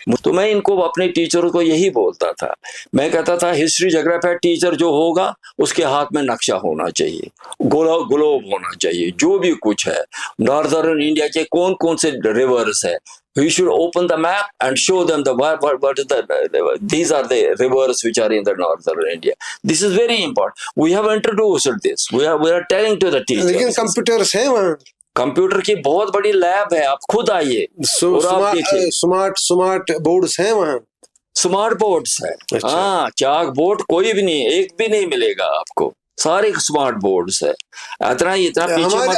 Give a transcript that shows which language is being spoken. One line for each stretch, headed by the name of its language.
Hindi: तो मैं इनको अपने टीचरों को यही बोलता था, मैं कहता था हिस्ट्री ज्योग्राफी टीचर जो होगा उसके हाथ में नक्शा होना चाहिए, ग्लोब होना चाहिए, जो भी कुछ है, नॉर्दर्न इंडिया के कौन कौन से रिवर्स है,
English: we should open the map and show them what is these are the rivers which are in the northern India. This is very important. We have introduced this. We are telling to the teachers.
Hindi: लेकिन computers हैं वहाँ, computer की बहुत बड़ी lab है, आप खुद आइए और आप देखिए। स्मार्ट बोर्ड्स हैं वहाँ, स्मार्ट बोर्ड्स है। अच्छा। हाँ, चाक बोर्ड कोई भी नहीं, एक भी नहीं मिलेगा आपको, सारे स्मार्ट बोर्ड्स है। इतना पीछे मत।